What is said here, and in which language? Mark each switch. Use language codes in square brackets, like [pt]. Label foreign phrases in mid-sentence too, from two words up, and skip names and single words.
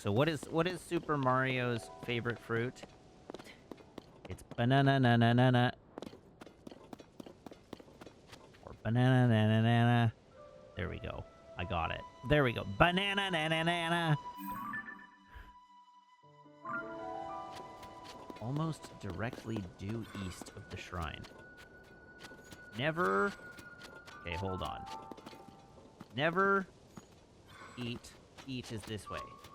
[en] So what is Super Mario's favorite fruit? It's banana na na na na. Or banana na na na na. There we go. I got it. There we go. Banana na na na na. Almost directly due east of the shrine. Never. Okay, hold on. Never eat. Eat is this way.